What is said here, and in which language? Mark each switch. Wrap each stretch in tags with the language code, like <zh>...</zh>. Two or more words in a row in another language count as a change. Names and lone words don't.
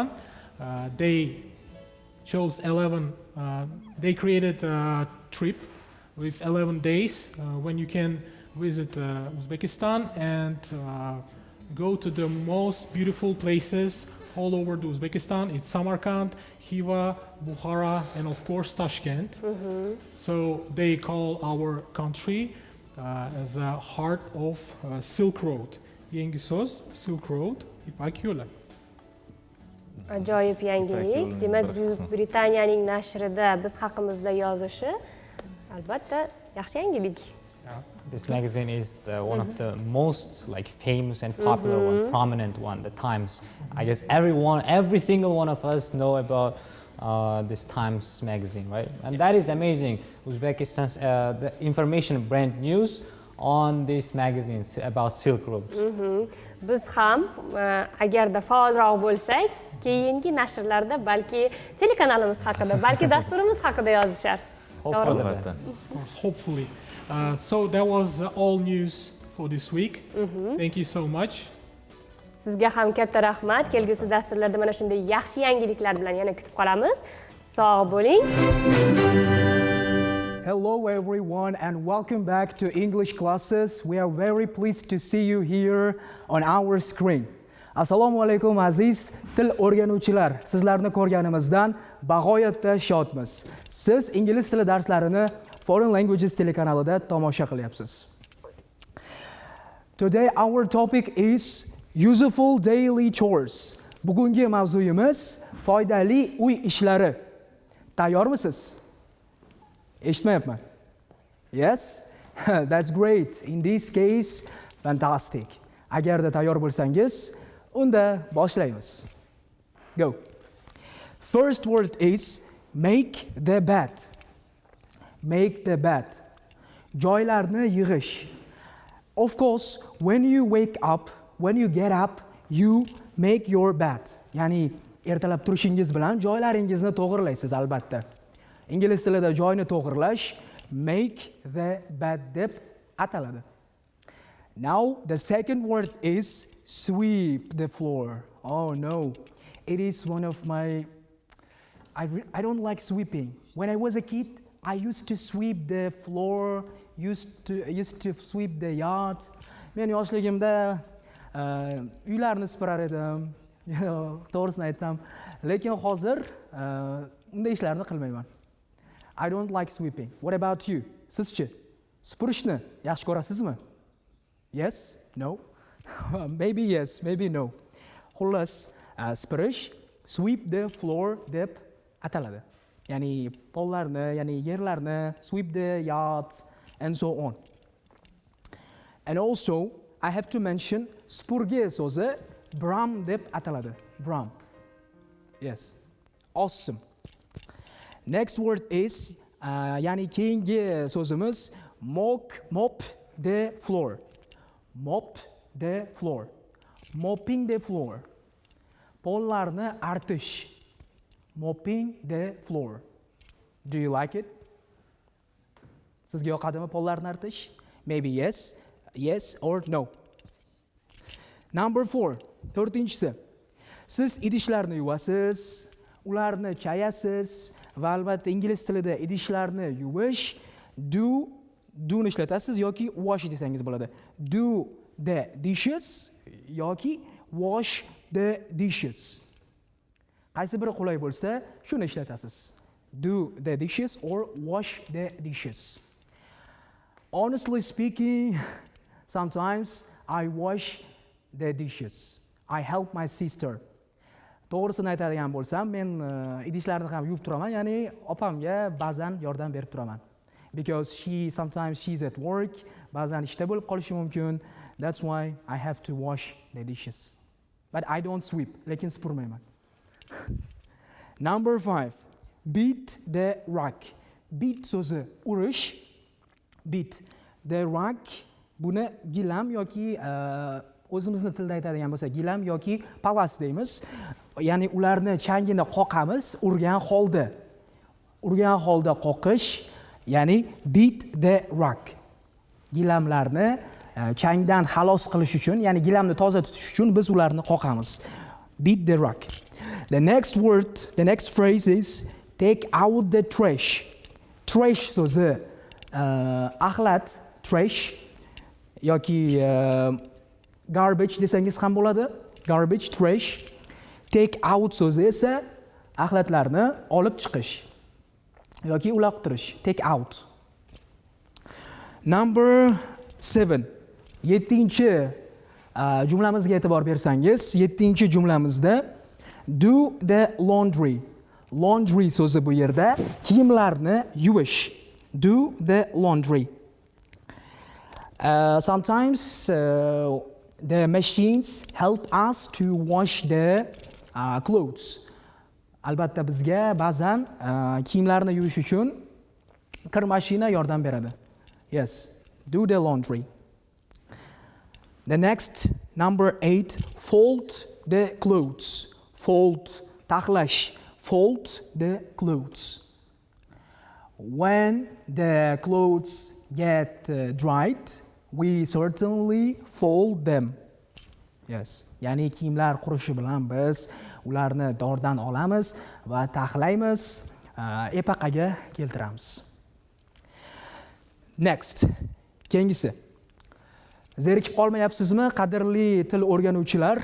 <en>They chose 11, they created a trip with 11 days when you can visit Uzbekistan and go to the most beautiful places all over the Uzbekistan. It's Samarkand, Khiva, Bukhara, and of course Tashkent. So they call our country as a heart of Silk Road.</en> <uz>Yangi so'z, Silk Road, Ipak yo'li. Ajoyib yangilik. Demak, Buyuk Britaniyaning nashrida biz haqimizda yozishi albatta yaxshi yangilik.</uz> <en>This magazine is one of the most famous and popular one, prominent one, the Times. I guess every single one of us know about this Times magazine, right? And that is amazing. Uzbekistan's the information brand news on this magazine about Silk Road.</en> <uz>Biz ham agarda faolroq bo'lsak, keyingi nashrlarda balki telekanalimiz haqida, balki dasturimiz haqida yozishar.</uz> <en>Hopefully. So that was all news for this week. Thank you so much.</en> <uz>Sizga ham katta rahmat. Kelgusi dasturlarda mana shunday yaxshi yangiliklar bilan yana kutib qolamiz. Sog' bo'ling.</uz> <en>Hello everyone and welcome back to English classes. We are very pleased to see you here on our screen.</en> <uz>Assalomu alaykum aziz til o'rganuvchilar. Sizlarni ko'rganimizdan bag'oyatda shodmiz. Siz ingliz tili darslarini Foreign Languages telekanalida tomosha qilyapsiz.</uz> <en>Today our topic is useful daily chores.</en> <uz>Bugungi mavzuyimiz foydali uy ishlari. Tayyormisiz? Eshitmayapman.</uz> <en>Yes? That's great. In this case, fantastic.</en> <uz>Agarda tayyor bo'lsangiz, unda boshlaymiz.</uz> <en>Go. First word is make the bed. Make the bed.</en> <uz>Joylarni yig'ish.</uz> <en>Of course, when you wake up, when you get up, you make your bed.</en> <uz>Ya'ni ertalab turishingiz bilan joylaringizni to'g'irlaysiz albatta. Ingliz tilida joyni to'g'irlash</uz> <en>make the bed</en> <uz>deb ataladi.</uz> <en>Now the second word is sweep the floor. Oh no, it is one of my I don't like sweeping. When I was a kid, I used to sweep the floor, used to sweep the yard.</en> <uz>Men yoshligimda uylarni sipirar edim. To'g'risini aytsam, lekin hozir unday ishlarni qilmayman.</uz> <en>I don't like sweeping. What about you?</en> <uz>Sizchi? Supurishni yaxshi ko'rasizmi?</uz> <en>Yes? No? Maybe yes, maybe no.</en> <uz>Xullas, supurish,</uz> <en>sweep the floor</en> <uz>deb ataladi. Ya'ni pollarni, ya'ni yerlarni,</uz> <en>sweep the yard and so on. And also, I have to mention</en> <uz>supurgi so'zi brum deb ataladi.</uz> <en>Brum. Yes. Awesome. Next word is</en> <uz>ya'ni keyingi so'zimiz</uz> <en>mop the floor. Mop the floor. Mopping the floor.</en> <uz>Pollarni artish.</uz> <en>Mopping the floor. Do you like it?</en> <uz>Sizga yoqadimi pollarni artish?</uz> <en>Maybe yes, yes or no. Number 4.</en> <uz>To'rtinchisi. Siz idishlarni yuvasiz, ularni chayasiz va albatta ingliz tilida idishlarni yuvish do'ni ishlatasiz yoki wash desangiz bo'ladi.</uz> <en>Do the dishes yoki wash the dishes.</en> <uz>Qaysi biri qulay bo'lsa, shuni ishlatasiz.</uz> <en>Do the dishes or wash the dishes. Honestly speaking, sometimes I wash the dishes. I help my sister.</en> <uz>To'g'risini aytadigan bo'lsam, men idishlarni ham yuvib turaman, ya'ni opamga ba'zan yordam berib turaman.</uz> <en>Because sometimes she's at work,</en> <uz>ba'zan ishda bo'lib qolishi mumkin.</uz> <en>That's why I have to wash the dishes. But I don't sweep,</en> <uz>lekin supurmayman.</uz> <en>Number 5. Beat the rug. Beat</en> <uz>so'zi urish.</uz> <en>Beat the rug.</en> <uz>Buni gilam yoki o'zimizni tilda aytadigan bo'lsa gilam yoki palas deymiz. Ya'ni ularni changini qoqamiz, urgan holda qoqish, ya'ni</uz> <en>beat the rug.</en> <uz>Gilamlarni changdan xalos qilish uchun, ya'ni gilamni toza tutish uchun biz ularni qoqamiz.</uz> <en>Beat the rug. The next phrase is take out the trash.</en> <uz>Trash so'zi axlat, trash yoki garbage desangiz ham bo'ladi.</uz> <en>Garbage, trash. Take out</en> <uz>so'zi esa axlatlarni olib chiqish yoki uloqtirish.</uz> <en>Take out. Number 7.</en> <uz>7-chi jumlamizga e'tibor bersangiz, 7-chi jumlamizda</uz> <en>do the laundry.</en> <uz>Laundry so'zi bu yerda kiyimlarni yuvish.</uz> <en>Do the laundry. Sometimes the machines help us to wash the clothes.</en> <uz>Albatta bizga ba'zan kiyimlarni yuvish uchun kir mashina yordam beradi.</uz> <en>Yes, do the laundry. The next, number 8, fold the clothes. Fold, taxlash, fold the clothes. When the clothes get dried, we certainly fold them. Yes,</en> <uz>ya'ni kiyimlar qurishi bilan biz ularni dordan olamiz va taxlaymiz. epaqaga keltiramiz. Next. Keyingisi. Zerikib qolmayapsizmi, qadrli til o'rganuvchilar?</uz>